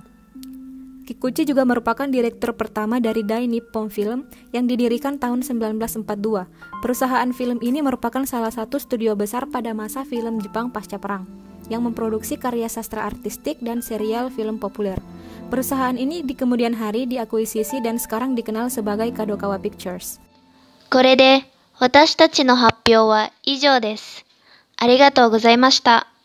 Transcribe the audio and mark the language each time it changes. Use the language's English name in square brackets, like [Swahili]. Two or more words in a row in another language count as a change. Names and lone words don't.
[Indonesian] Kikuchi juga merupakan direktur pertama dari Dai Nippon Film yang didirikan tahun 1942. Perusahaan film ini merupakan salah satu studio besar pada masa film Jepang pasca perang, yang memproduksi karya sastra artistik dan serial film populer. Perusahaan ini di kemudian hari diakuisisi dan sekarang dikenal sebagai Kadokawa Pictures. [Japanese] これで私たちの発表は以上です。ありがとうございました。